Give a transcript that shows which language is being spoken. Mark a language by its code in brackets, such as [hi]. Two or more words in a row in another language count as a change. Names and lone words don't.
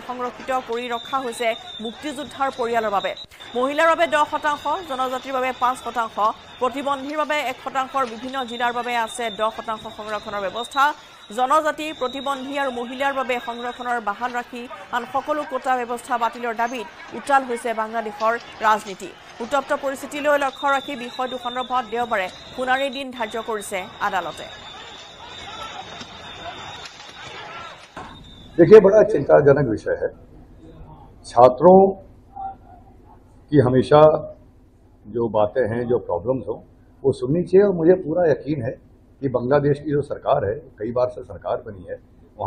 [as] সংৰক্ষিত কৰি ৰখা হৈছে মুক্তিযোদ্ধাৰ পৰিয়ালৰ বাবে মহিলাৰ বাবে 10% জনজাতিৰ বাবে 5% প্ৰতিবন্ধীৰ বাবে 1%ৰ বিভিন্ন জিলাৰ বাবে আছে 10% সংৰক্ষণৰ ব্যৱস্থা জনজাতি প্ৰতিবন্ধী আৰু মহিলাৰ বাবে সংৰক্ষণৰ বাহাল ৰাখি আন সকলো কোটা ব্যৱস্থা বাতিলৰ দাবীত উত্তাল হৈছে বাংলাদেশৰ ৰাজনীতি উত্তপ্ত পৰিস্থিতিলৈ লক্ষ্য ৰাখি বিষয়টো সন্দৰ্ভত দেওবাৰে শুনানিৰ দিন ধাৰ্য কৰিছে আদালতে [hi] देखिए बड़ा चिंताजनक विषय है छात्रों की हमेशा जो बातें हैं जो प्रॉब्लम्स हो वो सुननी चाहिए और मुझे पूरा यकीन है कि बांग्लादेश की जो सरकार है कई बार से सरकार बनी है वहाँ